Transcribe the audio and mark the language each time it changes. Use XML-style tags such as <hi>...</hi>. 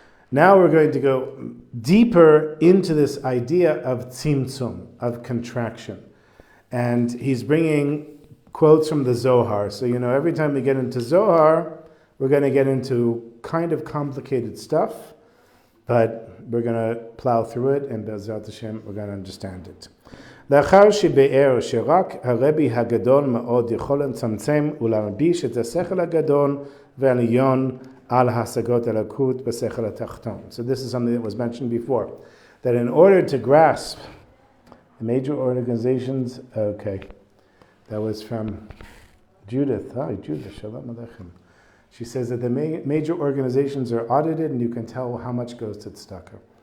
<en>Now we're going to go deeper into this idea of tzimtzum, of contraction. And he's bringing quotes from the Zohar. So, every time we get into Zohar, we're going to get into kind of complicated stuff, but we're going to plow through it, and Bezrat Hashem, we're going to understand it.</en> <he>לאחר שביאר שרק הרבי הגדול מאוד יכול לצמצם ולהלביש את השכל הגדול והעליון על השגות אלוקות בשכל התחתון.</he> <en>So this is something that was mentioned before, that in order to grasp the major organizations, okay, that was from Judith. Hi, Judith, Shalom Aleichem. She says that the major organizations are audited and you can tell how much goes to tzedakah.</en>